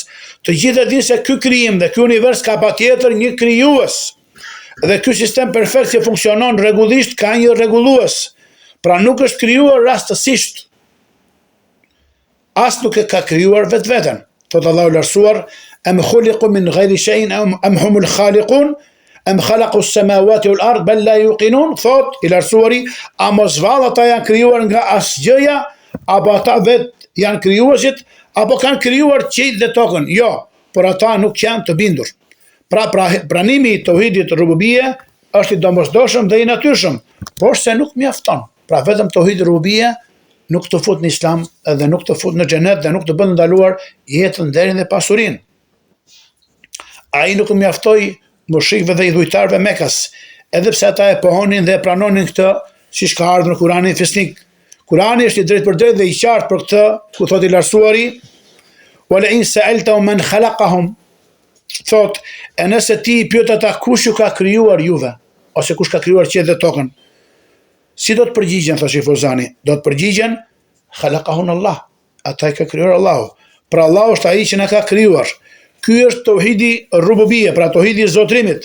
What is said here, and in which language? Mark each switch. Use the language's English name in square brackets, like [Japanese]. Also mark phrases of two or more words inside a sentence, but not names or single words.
[Albanian] Të gjithë e dinë se ky krijim dhe ky univers ka patjetër një krijues. Dhe ky sistem perfekt që funksionon rregullisht ka një rregullues. Pra nuk është krijuar rastësisht. As nuk e ka krijuar vetveten. Thotë Allahu i lartësuar, [Arabic] أم خلقوا من غير شيء أم هم الخالقون أم خلقوا السماوات والأرض بل لا يوقنون. [Albanian] Thotë i lartësuari, a mos vallë ata janë krijuar nga asgjëja, apo ata vetë janë krijuesit, apo kanë krijuar qiellin dhe tokën? Jo, por ata nuk janë të bindur. Pra pranimi i tauhidit rububie është i domosdoshëm dhe i natyrshëm, por se nuk mjafton. Pra vetëm tauhidi rububie nuk të fut në islam dhe nuk të fut në xhenet dhe nuk të bën ndaluar jetën, nderin dhe pasurinë. Ai nuk mjaftoi mushrikëve dhe idhujtarëve Mekas, edhe pse ata e pohonin dhe e pranonin këtë, siç ka ardhur në Kur'anin fisnik. Kurani është i drejtpërdrejtë dhe i qartë për këtë, ku thotë i lartësuari, [Arabic] "ولئن سألتهم من خلقهم", [Albanian] thotë, e nëse ti i pyet ata kush ju ka krijuar juve, ose kush ka krijuar qiellin dhe tokën, si do të përgjigjen, thotë Sheikh Fauzani? Do të përgjigjen, [Arabic] "خلقهن الله", [Albanian] ata i ka krijuar Allahu. Pra Allahu është ai që na ka krijuar. Ky është tauhidi rububie, pra tauhidi i zotrimit.